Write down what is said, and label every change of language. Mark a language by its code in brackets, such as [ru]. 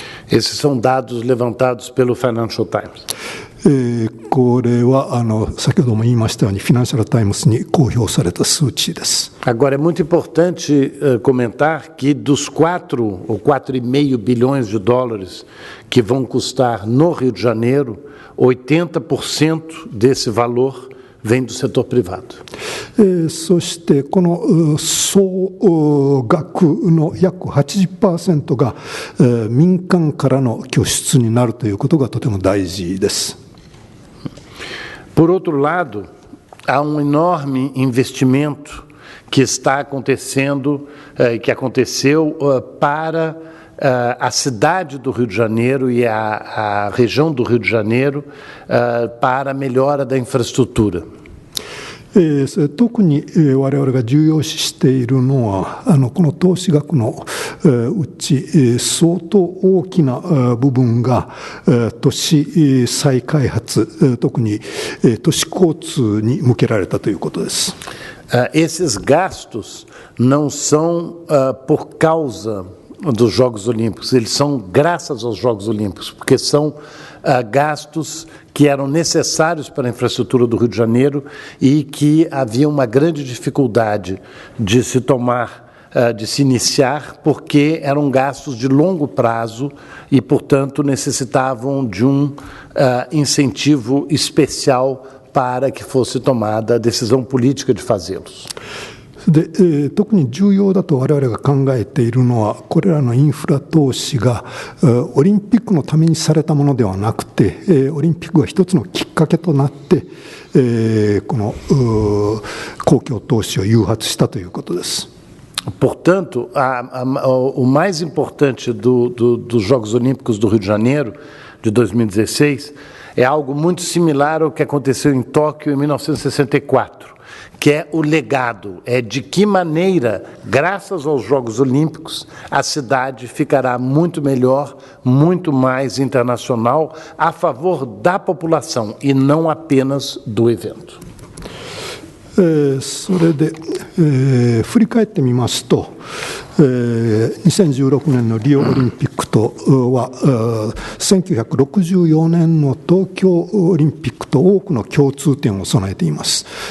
[pt] Esses são dados levantados pelo Financial Times. [ja] これは先ほども言いましたようにフィナンシャルタイムズに公表された数値です。 [pt] Agora é muito importante comentar que dos 4 ou 4,5 bilhões de dólares que vão custar no Rio de Janeiro, 80% desse valor vem do setor privado. [ja] そしてこの総額の約 80% が民間からの拠出になるということがとても大事です。 [pt] Por outro lado, há enorme investimento que está acontecendo, que aconteceu para a cidade do Rio de Janeiro e a região do Rio de Janeiro para a melhora da infraestrutura. [ja] 特に我々が重要視しているのはこの投資額のうち相当大きな部分が都市再開発、特に都市交通に向けられたということです。 [pt] Esses gastos não são por causa dos Jogos Olímpicos, eles são graças aos Jogos Olímpicos, porque são gastos que eram necessários para a infraestrutura do Rio de Janeiro e que havia uma grande dificuldade de se tomar, de se iniciar, porque eram gastos de longo prazo e, portanto, necessitavam de um incentivo especial para que fosse tomada a decisão política de fazê-los. [ja] で特に重要だと我々が考えているのは、これらのインフラ投資がオリンピックのためにされたものではなくて、オリンピックが一つのきっかけとなって、この公共投資を誘発したということです。 [pt] Portanto, o mais importante dos Jogos Olímpicos do Rio de Janeiro de 2016 é algo muito similar ao que aconteceu em Tóquio em 1964. Que é o legado, é de que maneira, graças aos Jogos Olímpicos, a cidade ficará muito melhor, muito mais internacional, a favor da população e não apenas do evento. [ja] それで、振り返ってみますと、 2016年のリオオリンピックとは1964年の東京オリンピックと多くの共通点を備えています。